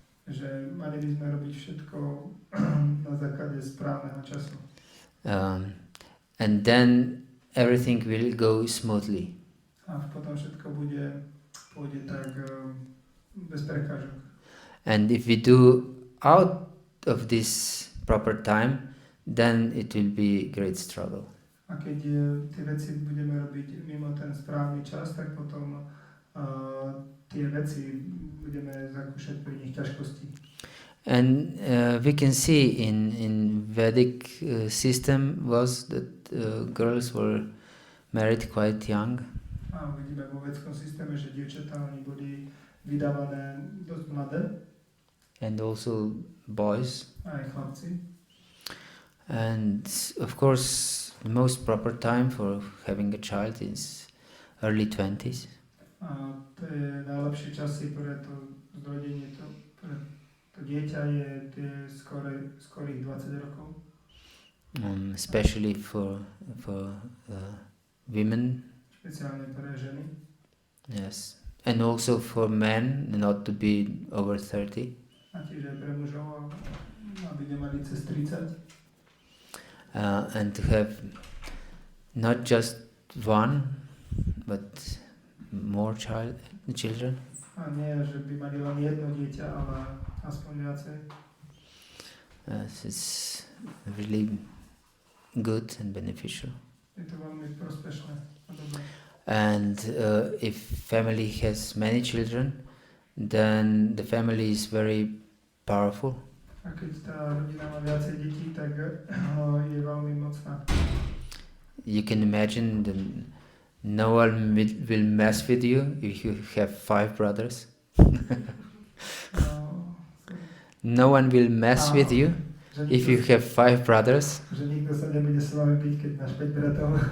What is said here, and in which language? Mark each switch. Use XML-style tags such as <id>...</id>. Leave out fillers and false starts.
<sk>Že mali by sme robiť všetko na základe správneho času.</sk> <en>And then everything will go smoothly.</en> <sk>A potom všetko pôjde tak bez prekážok.</sk> <en>And if we do out of this proper time, then it will be great struggle.</en> <sk>A keď tie veci budeme robiť mimo ten správny čas, tak potom tie veci budeme zakúšať pri nich ťažkosti.</sk> <en>And we can see in Vedic system was that girls were married quite young.</en> <sk>A vidíme vo vedskom systéme, že dievčatá oni boli vydávané dosť mladé.</sk> <en>And also boys.</en> <sk>Aj chlapci.</sk> <en>And of course the most proper time for having a child is early 20s.</en> <sk>A to je najlepšie časy pre to zrodenie, pre to dieťa je tie skorých 20 rokov.</sk> <en>Especially for women.</en> <sk>Špeciálne pre ženy.</sk> <en>Yes. And also for men not to be over 30.</en> <sk>A tiež aj pre mužov, aby nemali cez 30.</sk> <en>And to have not just one, but more children.</en> <sk>A nie, že by mali len jedno dieťa, ale aspoň viacej.</sk> <en>It's really good and beneficial.</en> <sk>Je to veľmi prospešné a dobré.</sk> <en>And if family has many children, then the family is very powerful.</en> <sk>A keď tá rodina má viacej detí, tak je veľmi mocná.</sk> <en>You can imagine that no one will mess with you if you have 5 brothers. No one will mess with you if you have 5 brothers.</en> <sk>Že nikto sa nebude s vami byť, keď máš 5 bratov.</sk>